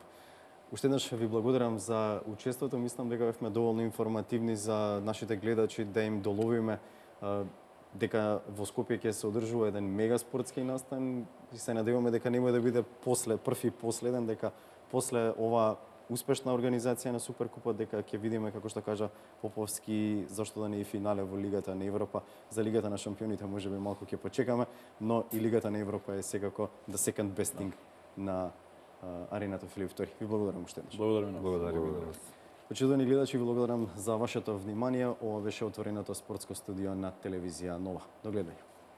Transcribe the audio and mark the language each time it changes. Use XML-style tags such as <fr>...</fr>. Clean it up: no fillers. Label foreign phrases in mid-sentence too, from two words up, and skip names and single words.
<mk>Уште еднаш ви благодарам за учеството. Мислам дека бевме доволно информативни за нашите гледачи, да им доловиме дека во Скопје ќе се одржува еден мега спортски настан и се надеваме дека нема да биде прв и последен, дека после ова успешна организација на Суперкупот, дека ќе видиме, како што кажа Поповски, зашто да не и финале во Лигата на Европа. За Лигата на шампионите можеби малку ќе почекаме, но и Лигата на Европа е секако</mk> <en>the second best thing</en> <mk>на арената Филип II. Ви благодарам уште еднаш. Благодарам на Благодарам. Почитувани гледачи, ви благодарам за вашето внимание. Ова беше отвореното спортско студио на телевизија Нова. До гледање.</mk>